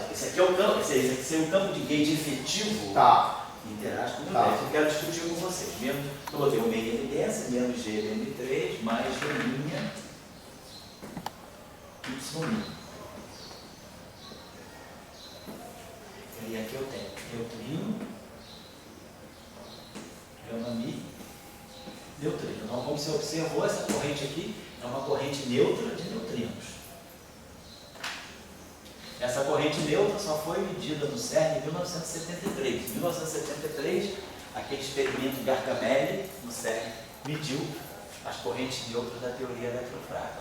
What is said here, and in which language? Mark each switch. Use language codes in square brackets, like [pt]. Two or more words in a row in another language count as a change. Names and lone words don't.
[pt] Esse aqui é o campo, esse é o campo de gauge efetivo. Tá. Interage com o Tá. eu quero discutir com vocês. Menos, eu botei o meio em evidência, menos Gbm3, mais G' Y'. E aqui eu tenho neutrino, gama-mi, neutrino. Então, como você observou, essa corrente aqui é uma corrente neutra de neutrinos. Essa corrente neutra só foi medida no CERN em 1973. Em 1973, aquele experimento Gargamelle no CERN mediu as correntes neutras da teoria eletrofrágil.